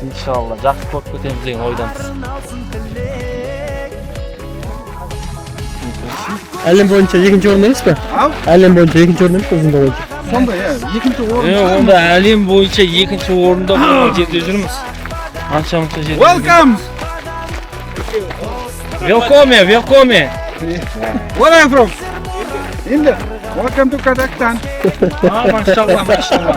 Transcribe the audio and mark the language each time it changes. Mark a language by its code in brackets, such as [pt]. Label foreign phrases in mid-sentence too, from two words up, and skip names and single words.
[kk] Иншалла жақсы көріп кетеміз деген ойдамыз. Әлем бойынша екінші орын емес пе? Әлем бойынша екінші орын емес өзінде бойынша. Сондай, екінші орын. Онда әлем бойынша екінші орында болған жерде жүрміз. Анша-мұнша жерде. [en] Welcome! Welcome! Where are you from? India. Welcome to Kazakhstan. [kk] Машалла.